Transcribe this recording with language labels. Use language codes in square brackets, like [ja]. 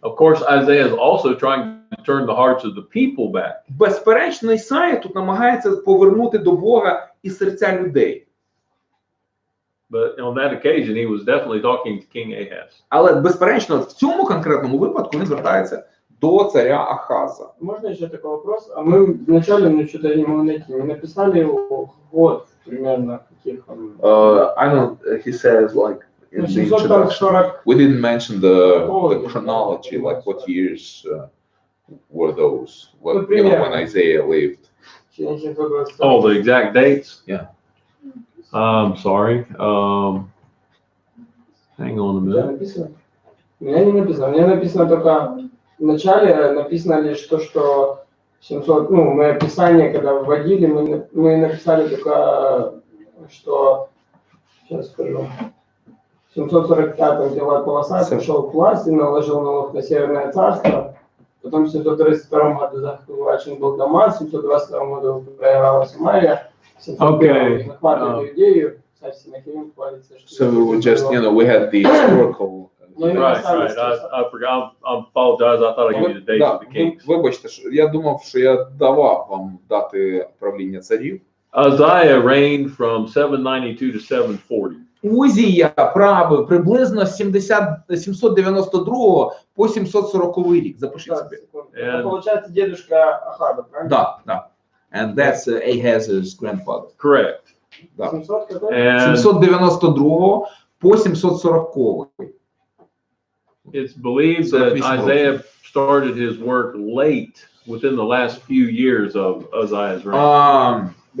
[en] Of course, Isaiah is also trying to turn the hearts of the people back. [uk] Безперечно, Ісая тут намагається повернути до Бога і серця людей. [en] But on that occasion, he was definitely talking to King Ahaz. [uk] Але, безперечно, в цьому конкретному випадку він звертається до царя Ахаза. [ru] Можно еще такой вопрос? А мы вначале что-то не могли найти. Мы написали его год примерно, каких он... [en] I know he says like in the introduction, 740. we didn't mention the chronology, like what years were those, when Isaiah lived. Oh, the exact dates? Yeah. Sorry. Hang on a minute. [ru] Написано? У меня не написано. У меня написано только в начале написано лишь то, что 700, мы описание, когда вводили, мы написали только, что, сейчас скажу, в 745-м дела Колоса пришел к власти, наложил налог на Северное царство, потом в 732 году захвачен был Дамаск, в 722 году проиграла Самария, в 701 захватывали Иудею, царь Синахирим хвалится, что... [en] So just, we had the historical... Right. I forgot. I apologize. I thought I gave you the dates of the kings. [uk] Вибачте, я думав, що я давав вам дати правління царів. [en] Uzziah reigned from 792 to 740. [uk] Узія правив приблизно з 792 по 740 рік. Запишіть собі. [ru] Это получается дедушка Ахаба, правильно? Да. [en] And that's Ahaz's grandfather. Correct. [ru] Да. 700 какой? [en] And [uk] 792 по 740. [en] it's believed that Isaiah started his work late within the last few years of Uzziah's reign.